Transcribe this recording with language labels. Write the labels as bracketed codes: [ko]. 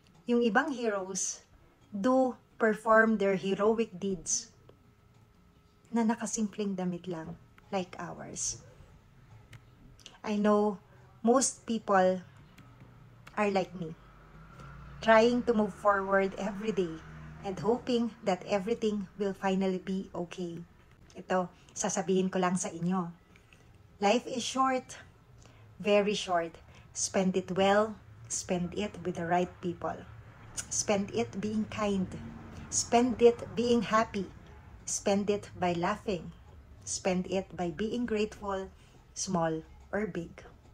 [en] Yung ibang heroes do perform their heroic deeds [tl] na nakasimpleng damit lang, [en] like ours. I know most people are like me, trying to move forward every day and hoping that everything will finally be okay. [tl] Ito, sasabihin ko lang sa inyo. [en] Life is short, very short. Spend it well, spend it with the right people. Spend it being kind. Spend it being happy. Spend it by laughing. Spend it by being grateful, small or big.